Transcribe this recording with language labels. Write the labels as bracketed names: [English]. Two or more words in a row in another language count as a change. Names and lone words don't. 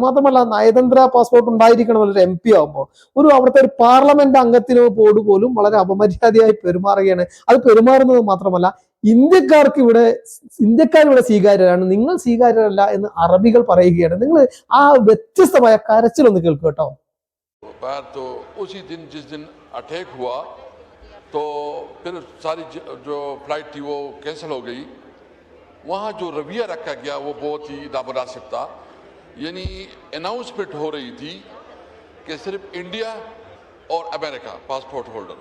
[Malayalam] മാത്രമല്ല, നയതന്ത്ര പാസ്പോർട്ട് ഉണ്ടായിരിക്കണം ഒരു MP ആകുമ്പോൾ. അവിടുത്തെ ഒരു പാർലമെന്റ് അംഗത്തിനോ പോലും വളരെ അപമര്യാദയായി പെരുമാറുകയാണ്. അത് പെരുമാറുന്നത് മാത്രമല്ല, ഇന്ത്യക്കാർ ഇവിടെ സ്വീകാര്യരാണ്, നിങ്ങൾ സ്വീകാര്യരല്ല എന്ന് അറബികൾ പറയുകയാണ്. നിങ്ങൾ ആ വ്യത്യസ്തമായ കരച്ചിലൊന്ന് കേൾക്കുക കേട്ടോ. [Hindi] तो उसी दिन जिस दिन अटैक हुआ तो फिर सारी जो फ्लाइट थी वो कैंसिल हो गई। वहाँ जो रवैया रखा गया वो बहुत ही नामुनासिब था। यानी अनाउंसमेंट हो रही थी कि सिर्फ इंडिया और अमेरिका पासपोर्ट होल्डर।